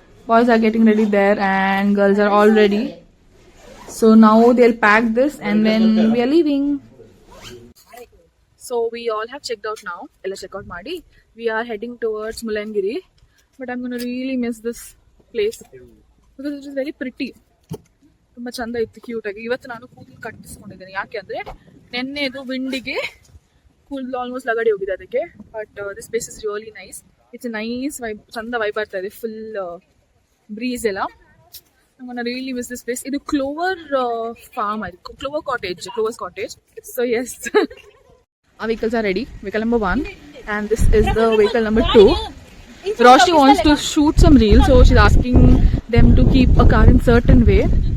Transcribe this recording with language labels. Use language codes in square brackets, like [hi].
[en] Boys are getting ready there and girls are all ready. So now they'll pack this and then we are leaving. So we all have checked out now. [kn] Ella check out ಮಾಡಿ. [en] We are heading towards Mulangiri. But I'm going to really miss this place because it is very pretty. [kn] ತುಂಬಾ ಚಂದ ಇತ್ತು, cute ಆಗಿ. ಇವತ್ತು ನಾನು ಕೂದಲು ಕಟ್ಟಿಸ್ಕೊಂಡಿದ್ದೇನೆ. ಯಾಕೆ ಅಂದ್ರೆ ನೆನ್ನೆದು ವಿಂಡಿಗೆ ಕೂದಲು ಆಲ್ಮೋಸ್ಟ್ ಲಗಡಿ ಹೋಗಿದೆ ಅದಕ್ಕೆ. [en] But this place is really nice. It's nice vibe, [kn] ಚಂದ ವೈಬ್ ಬರ್ತಾ ಇದೆ, ಫುಲ್ ಬ್ರೀಸ್ ಎಲ್ಲ. [en] I'm gonna really miss this place. [kn] ಇದು ಕ್ಲೋವರ್ ಫಾರ್ಮ್ ಆಯ್ತು, [en] Clovers cottage. So yes, our vehicles are ready. Vehicle number 1 and this is the vehicle number 2. Roshni wants to shoot some reels, so she's asking them to keep a car in certain way.